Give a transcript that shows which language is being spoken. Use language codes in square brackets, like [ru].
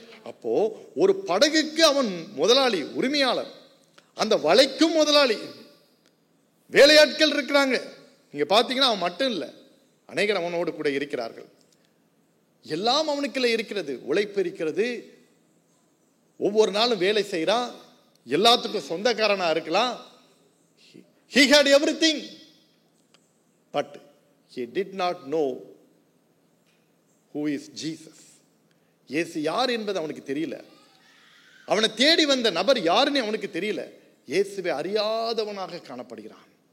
[ta] அப்போ ஒரு படகுக்கு அவன் முதலாளி, உரிமையாளர், அந்த வலைக்கும் முதலாளி. வேலையாட்கள் இருக்கிறாங்க. நீங்க பாத்தீங்கன்னா அவன் மட்டும் இல்லை, அநேகர் அவனோடு கூட இருக்கிறார்கள். எல்லாம் அவனுக்குள்ள இருக்கிறது, உழைப்பு இருக்கிறது, ஒவ்வொரு நாளும் வேலை செய்யறான், எல்லாத்துக்கும் சொந்தக்காரனா இருக்கலாம். [en] He had everything, but he did not know who is Jesus. [ta] இயேசு யார் என்பது அவனுக்கு தெரியல. அவனை தேடி வந்த நபர் யாருன்னு அவனுக்கு தெரியல. இயேசுவை அறியாதவனாக காணப்படுகிறான்.